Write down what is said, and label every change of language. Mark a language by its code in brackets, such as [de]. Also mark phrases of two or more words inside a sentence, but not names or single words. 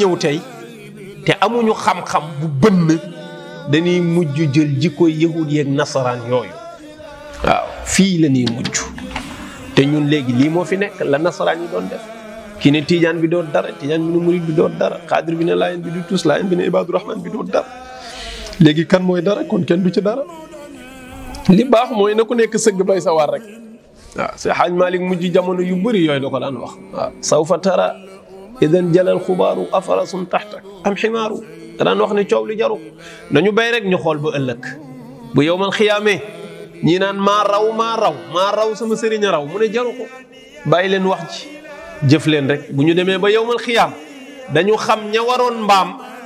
[wo] ñëw tey te amuñu xam-xam bu bënn dañuy mujj jël jikkoy yahud yeeg nasaraan yooyu waaw fii la ñuy mujj te ñun léegi lii moo fi nekk la nasaraan yi doon def kii ne tijaan bi doon dara tijaan bi ne murid bi doon dara xaadir bi ne laayeen bi du tus laayeen bi ne ibaadu rahmaan bi doon dara léegi kan mooy dara kon kenn du ci dara li baax mooy na ku nekk sëgg bay sa war rek waaw Seex Xaaj Maalik mujj jamono yu bëri yooyu la ko daan wax waaw [ar] سوف ترى إذا انجلى الغبار أفرس تحتك أم حمار [wo] da daan wax ne coow li jaru dañu bay rek ñu xool ba ëllëg bu [ar] يوم القيامة [wo] ñii naan maa raw sama sëriñ a raw mu ne jaru ko bàyyi leen wax ji jëf leen rek bu ñu demee ba [ar] يوم القيامة [wo] dañu xam ña waroon mbaam